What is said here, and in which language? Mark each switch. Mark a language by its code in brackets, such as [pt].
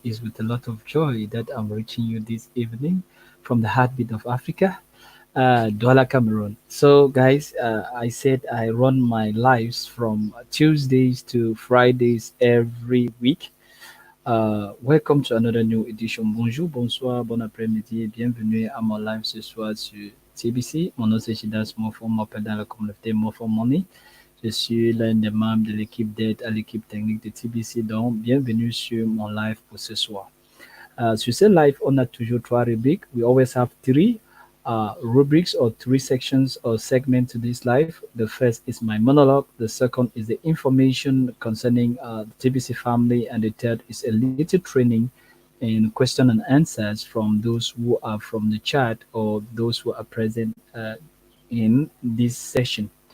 [en] It's with a lot of joy that I'm reaching you this evening from the heartbeat of Africa, Douala, Cameroon. So, guys, I said I run my lives from Tuesdays to Fridays every week. Welcome to another new edition. [fr] Bonjour, bonsoir, bon après-midi et bienvenue à mon live ce soir sur TBC. Mon nom c'est Chidas Mofo, m'appelle dans la communauté Mofo Money. Je suis l'un des membres de l'équipe d'aide à l'équipe technique de TBC, donc bienvenue sur mon live pour ce soir. Sur ce live, on a toujours trois rubriques. [en] We always have three rubrics or three sections or segments to this live. The first is my monologue. The second is the information concerning the TBC family. And the third is a little training and question and answers from those who are from the chat or those who are present in this session.